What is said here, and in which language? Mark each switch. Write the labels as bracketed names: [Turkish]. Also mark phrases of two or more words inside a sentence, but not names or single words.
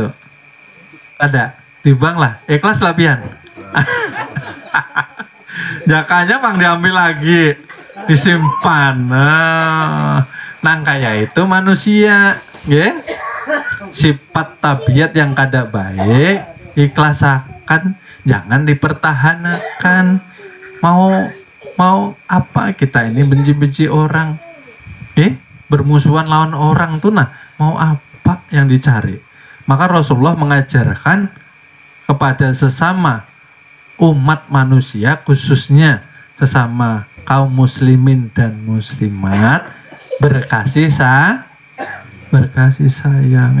[Banjar] Ada, dibuang lah, ikhlas lah pian. Jakanya pang diambil lagi, disimpan. Nang kayak itu manusia, ya. Sifat tabiat yang kada baik ikhlasakan, [Indonesian] jangan dipertahankan. [Banjar] Mau apa kita ini benci-benci orang, bermusuhan lawan orang tuh, nah mau apa yang dicari? [Indonesian] Maka Rasulullah mengajarkan kepada sesama umat manusia, khususnya sesama kaum muslimin dan muslimat, berkasih sayang.